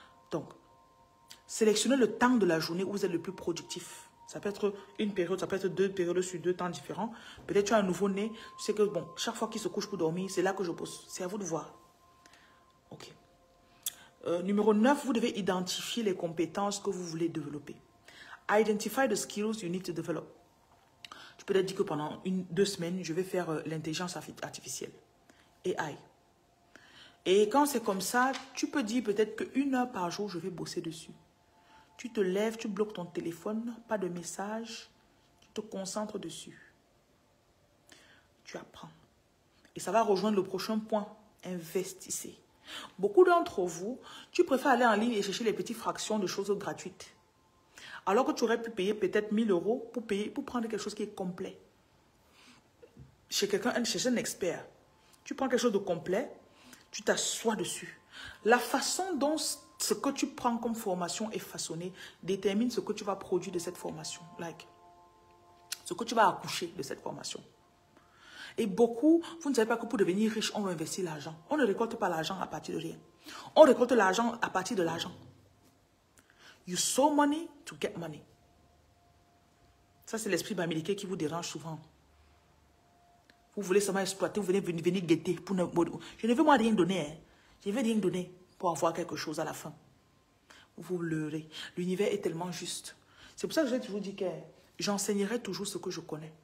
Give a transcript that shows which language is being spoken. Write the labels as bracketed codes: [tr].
[fr] Donc, sélectionnez le temps de la journée où vous êtes le plus productif. Ça peut être une période, ça peut être 2 périodes sur 2 temps différents. Peut-être tu as un nouveau-né, tu sais que bon, chaque fois qu'il se couche pour dormir, c'est là que je bosse. C'est à vous de voir. Ok. Numéro 9, vous devez identifier les compétences que vous voulez développer. [en] Identify the skills you need to develop. [fr] Tu peux te dire que pendant 2 semaines, je vais faire l'intelligence artificielle. AI. Et quand c'est comme ça, tu peux dire peut-être que 1 heure par jour, je vais bosser dessus. Tu te lèves, tu bloques ton téléphone, pas de message, tu te concentres dessus. Tu apprends. Et ça va rejoindre le prochain point. Investissez. Beaucoup d'entre vous, tu préfères aller en ligne et chercher les petites fractions de choses gratuites. Alors que tu aurais pu payer peut-être 1 000 € pour prendre quelque chose qui est complet. Chez quelqu'un, chez un expert. Tu prends quelque chose de complet, tu t'assois dessus. La façon dont ce que tu prends comme formation est façonné détermine ce que tu vas produire de cette formation. Like, ce que tu vas accoucher de cette formation. Et beaucoup, vous ne savez pas que pour devenir riche, on va investir l'argent. On ne récolte pas l'argent à partir de rien. On récolte l'argent à partir de l'argent. [en] You sow money to get money. [fr] Ça, c'est l'esprit bamileke qui vous dérange souvent. Vous voulez seulement exploiter, vous venez guetter. Je ne veux moi rien donner. Hein. Je ne veux rien donner pour avoir quelque chose à la fin. Vous vous leurrez. L'univers est tellement juste. C'est pour ça que je vais toujours dire que j'enseignerai toujours ce que je connais.